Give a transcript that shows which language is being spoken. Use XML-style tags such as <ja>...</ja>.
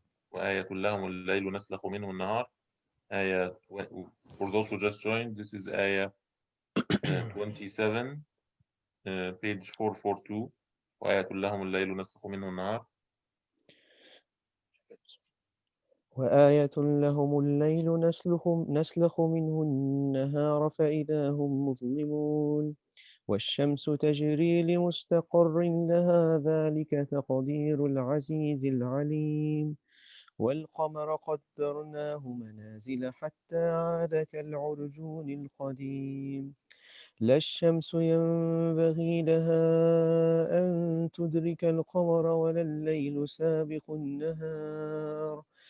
<ar>وآية لهم الليل نسلخ منه النهار.</ar> <en>آية, for those who just joined, this is Ayah 27, page 442.</en> <ar>وآية لهم الليل نسلخ منه النهار. وآية لهم الليل نسلخ منه النهار فإذا هم مظلمون والشمس تجري لمستقر لها ذلك تقدير العزيز العليم والقمر قدرناه منازل حتى عاد كالعرجون القديم لا الشمس ينبغي لها أن تدرك القمر ولا الليل سابق النهار</ar>